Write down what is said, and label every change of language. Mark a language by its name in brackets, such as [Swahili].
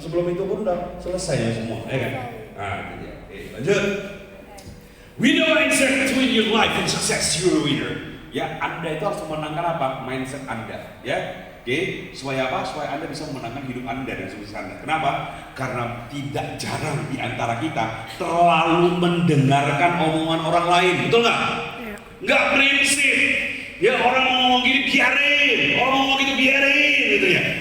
[Indonesian] Sebelum itu pun udah selesai semua, ya kan? Nah, itu dia. Oke, lanjut. [English] Winner mindset to win your life and success. You're a winner. [Indonesian] Ya, Anda itu harus memenangkan apa? Mindset Anda. Ya. Oke, supaya apa? Supaya Anda bisa memenangkan hidup Anda dan sukses Anda. Kenapa? Karena tidak jarang di antara kita terlalu mendengarkan omongan orang lain, betul nggak? Ya. Nggak prinsip. Ya, orang mau ngomong gini biarin, orang mau ngomong gitu biarin, gitu ya.